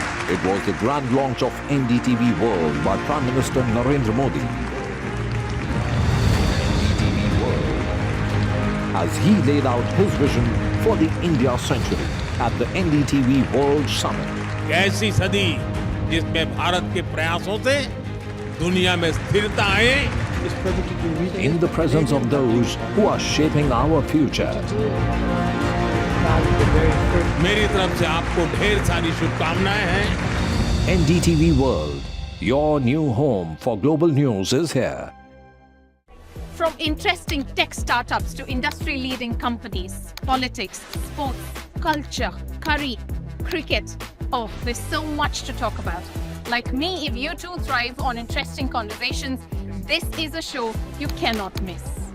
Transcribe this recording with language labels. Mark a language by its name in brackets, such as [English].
[English] It was the grand launch of NDTV World by Prime Minister Narendra Modi. NDTV World, as he laid out his vision for the India century at the NDTV World Summit. [Hindi] ऐसी सदी जिसमें भारत के प्रयासों से दुनिया में स्थिरता आए, [English] In the presence of those who are shaping our future. [Hindi] मेरी तरफ से आपको ढेर सारी शुभकामनाएं हैं। [English] NDTV World, your new home for global news is here. From interesting tech startups to industry-leading companies, politics, sports, culture, curry, cricket. Oh, there's so much to talk about. Like me, if you too thrive on interesting conversations, this is a show you cannot miss.